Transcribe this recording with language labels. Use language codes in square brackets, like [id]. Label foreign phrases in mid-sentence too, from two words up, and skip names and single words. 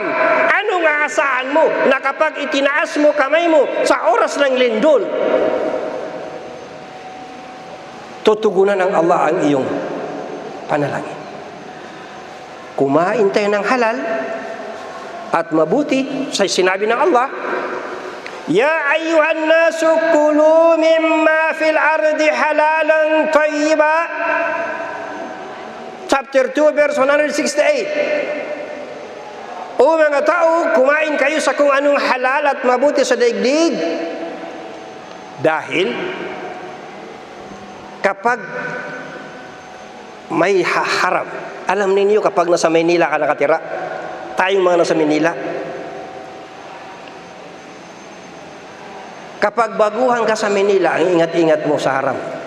[tl] Anong aasahan mo na kapag itinaas mo kamay mo sa oras ng lindol, tutugunan ng Allah ang iyong panalangin? Kumain tayo ng halal at mabuti. Sa sinabi ng Allah, [ar] يا أيها الناس كلوا مما في الأرض حلالا طيبا. [en] Chapter 2 verse 168. [tl] O mga tao, kumain kayo sa kung anong halal at mabuti sa daigdig. Dahil kapag may haram, alam ninyo kapag nasa Maynila ka nakatira, tayong mga nasa Maynila, kapag baguhan ka sa Manila, ang ingat-ingat mo sa haram.